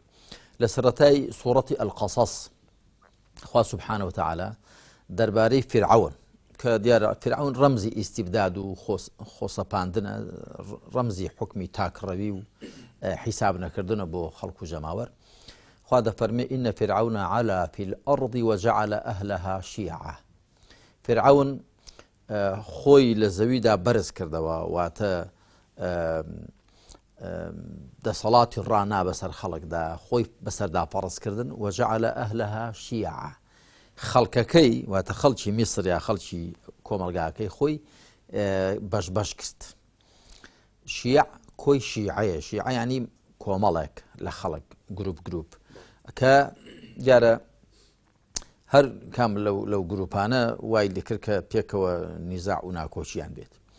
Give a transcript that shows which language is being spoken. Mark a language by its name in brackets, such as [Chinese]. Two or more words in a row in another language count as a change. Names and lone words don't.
[Central Kurdish] لە سەرەتای سوورەتی ئەلقەسەس خوا سوبحانە وتەعالا دەربارەی فرعون کە دیارە فرعون ڕەمزی ئیستیبداد و خۆسەپاندنە ڕەمزی حکمی تاکڕەوی و حیساب نەکردنە بۆ خەڵک و جەماوەر خوا دەفەرمێ [Arabic] ئینە فرعون عەلا فی الأرض وجعل أهلها شیعە. [Central Kurdish] فرعون خۆی لە زەویدا بەرز کردەوە واتە دەسەڵاتی ڕانا بەسەر خەڵکدا خۆی بەسەردا پەڕستکردن [Arabic] وجعل أهلها شیعە [Central Kurdish] خەڵکەکەی واتە خەڵکی میسر یا خەڵکی کۆمەلگاکەی خۆی بەش بەش کرد. شیع کۆی شیعەیە شیعە ینی کۆمەڵێک لە خەڵک گروپ کە دیارە هەر کام لەو گروپانە وای لێکرد کە پێکەوە نیزاع و ناکۆچیان بێت.